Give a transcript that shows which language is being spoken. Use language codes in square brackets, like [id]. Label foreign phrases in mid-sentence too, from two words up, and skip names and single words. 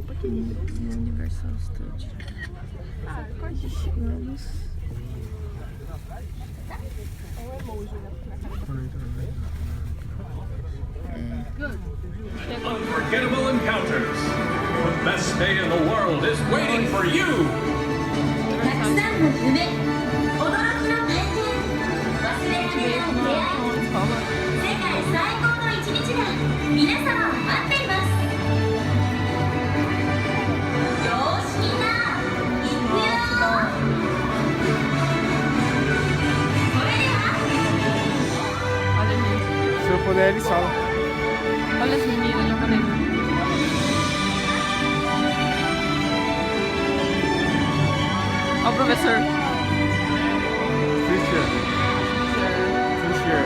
[pt] Universal Studio. Vamos. [en] Unforgettable encounters. The best stay in the world is waiting for you. [ja] たくさんの夢、驚きの体験、忘れられない出会い、世界最高の一日が皆様を待っています。よーしみんな、行くよー。それでは [pt] Olha, gente. Se eu puder, eles falam. Olha as meninas japonesas. Olha o professor. [en] Teacher. Teacher.